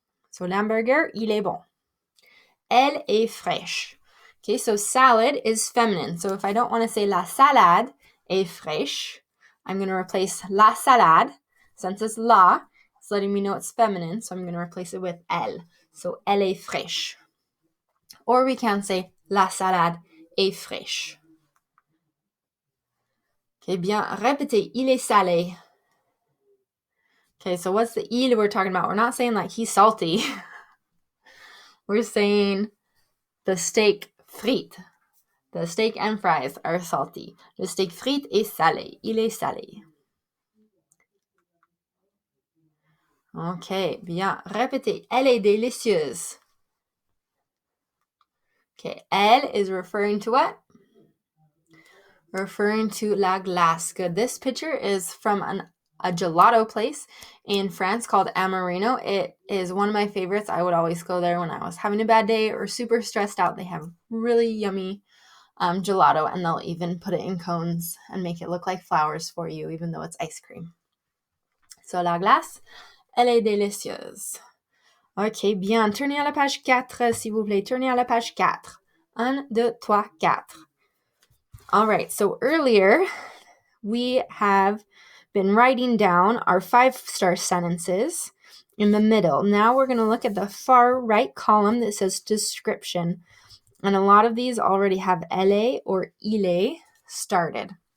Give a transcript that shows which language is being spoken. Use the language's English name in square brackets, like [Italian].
[French] So l'hamburger, il est bon. Elle est fraîche. [English] Okay, so salad is feminine. So if I don't want to say [French] la salade est fraîche, [English] I'm going to replace la salade. Since it's la, it's letting me know it's feminine, so I'm going to replace it with elle. [French] So elle est fraîche. [English] Or we can say [French] la salade est fraîche. Okay, bien, répétez, il est salé. [English] Okay, so what's the il we're talking about? We're not saying like he's salty. We're saying the steak frite. The steak and fries are salty. [French] Le steak frite est salé. Il est salé. Okay, bien. Répétez. Elle est délicieuse. [English] Okay, elle is referring to what? Referring to la glace. Good. This picture is from a gelato place in France called Amarino. It is one of my favorites. I would always go there when I was having a bad day or super stressed out. They have really yummy gelato, and they'll even put it in cones and make it look like flowers for you, even though it's ice cream. [French] So la glace, elle est délicieuse. Ok, bien. Tournez à la page 4, s'il vous plaît. Tournez à la page 4. 1, 2, 3, 4. [English] All right, so earlier we have been writing down our 5-star sentences in the middle. Now we're going to look at the far right column that says description. And a lot of these already have elle or il started.